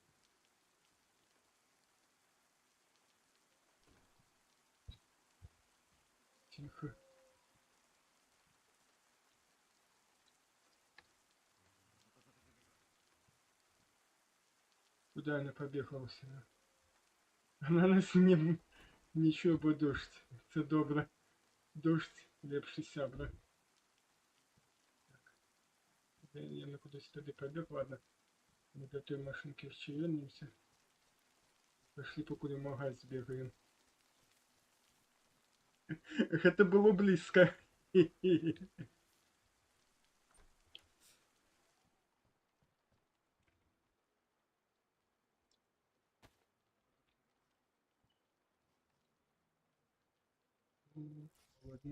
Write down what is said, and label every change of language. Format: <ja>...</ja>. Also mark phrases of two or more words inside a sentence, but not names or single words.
<ru>Тихо. Куда она побегла сюда? Она нас ничего, бо дождь.</ru> <uk>Це добре.</uk> <be>Дождь лепший сябра.</be> <uk>Я кудись туди побіг, ладно.</uk> <ru>Мы до той машинки ще вернемся. Пошли покуда в магазин сбегаем. Это было близко. Ладно.</ru>